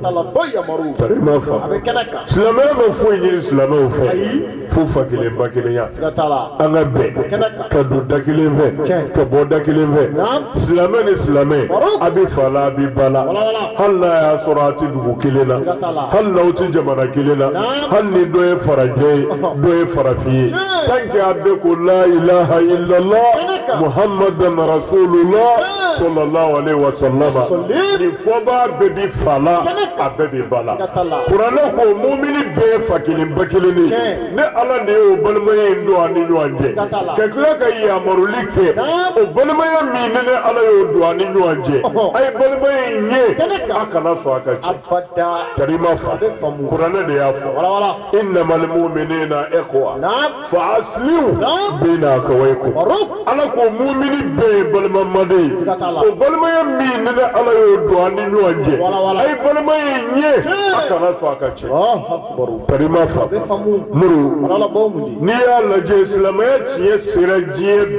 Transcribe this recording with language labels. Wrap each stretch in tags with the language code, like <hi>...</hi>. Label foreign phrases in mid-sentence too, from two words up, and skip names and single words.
<bm>ye tarima fa silamɛya ma foyi ɲini silamɛw fɛ fo fa kelen ba kelenya an ka bɛn ka don da kelen fɛ ka bɔ da kelen fɛ silamɛ ni silamɛ a bɛ fa la a bɛ ba la hali n'a y'a sɔrɔ a tɛ dugu kelen na hali n'aw tɛ jamana kelen na hali ni dɔ ye farajɛ ye dɔ ye farafin ye</bm> <fr>tant que</fr> <bm>a bɛ ko la</bm> <ar>إله إلا الله محمدا رسول الله صلى الله عليه وسلم</ar> <bm>nin fɔba bɛɛ bi fa la a bɛɛ bi ba la kuranɛ ko mumini bɛɛ ye fa kelen ba kelen de ye ne ala de y'o balimaya in don an ni ɲɔgɔn cɛ ka tila ka yamaruli kɛ o balimaya min ni ala y'o don an ni ɲɔgɔn cɛ a ye balimaya in ye a kana sɔn a ka ci tarima fa kuranɛ de y'a fɔ</bm> <ar>إنما المؤمنون إخوة فأصلحوا بين أخويكم</ar> <bm>ala ko mumini bɛɛ ye balimamaden ye o balimaya min ni ala y'o don an ni ɲɔgɔn cɛ a ye balimaya in ye a kana sɔn a ka ci tarima fa muru n'i y'a lajɛ silamɛya tiɲɛ sera diɲɛ</bm>